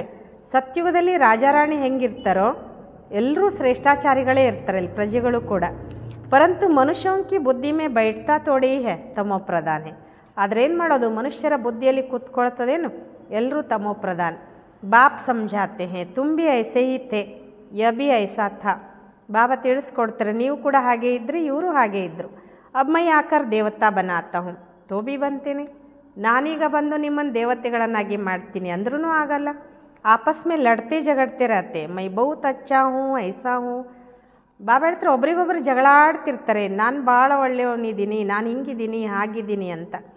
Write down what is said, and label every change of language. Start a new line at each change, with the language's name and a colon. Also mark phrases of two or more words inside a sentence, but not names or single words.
Kannada: ಸತ್ಯುಗದಲ್ಲಿ ರಾಜಾರಾಣಿ ಹೆಂಗಿರ್ತಾರೋ ಎಲ್ಲರೂ ಶ್ರೇಷ್ಠಾಚಾರಿಗಳೇ ಇರ್ತಾರೆ ಇಲ್ಲಿ ಪ್ರಜೆಗಳು ಕೂಡ।
Hindi: परंतु मनुष्यों की बुद्धि में बैठता थोड़ी है तमो प्रधान है,
Kannada: ಆದರೆ ಏನು ಮಾಡೋದು ಮನುಷ್ಯರ ಬುದ್ಧಿಯಲ್ಲಿ ಕೂತ್ಕೊಳ್ತದೇನು, ಎಲ್ಲರೂ ತಮೋ ಪ್ರಧಾನ್।
Hindi: ಬಾಪ್ ಸಮझाते हैं तुम भी ऐसे ही थे यह भी ऐसा था,
Kannada: ಬಾಬಾ ತಿಳಿಸ್ಕೊಡ್ತಾರೆ ನೀವು ಕೂಡ ಹಾಗೆ ಇದ್ರಿ ಇವರು ಹಾಗೆ ಇದ್ದರು।
Hindi: अब मैं आकर देवता बनाता हूँ तो भी बनते नहीं, ನಾನೀಗ ಬಂದು ನಿಮ್ಮನ್ನು ದೇವತೆಗಳನ್ನಾಗಿ ಮಾಡ್ತೀನಿ ಅಂದ್ರೂ ಆಗಲ್ಲ। आपस में लड़ते झगड़ते रहते मैं बहुत अच्छा हूँ ऐसा हूँ,
Kannada: ಬಾಬಾ ಹೇಳ್ತಾರೆ ಒಬ್ರಿಗೊಬ್ರು ಜಗಳಾಡ್ತಿರ್ತಾರೆ, ನಾನು ಭಾಳ ಒಳ್ಳೆಯವನಿದ್ದೀನಿ, ನಾನು ಹಿಂಗಿದ್ದೀನಿ ಹಾಗಿದ್ದೀನಿ ಅಂತ।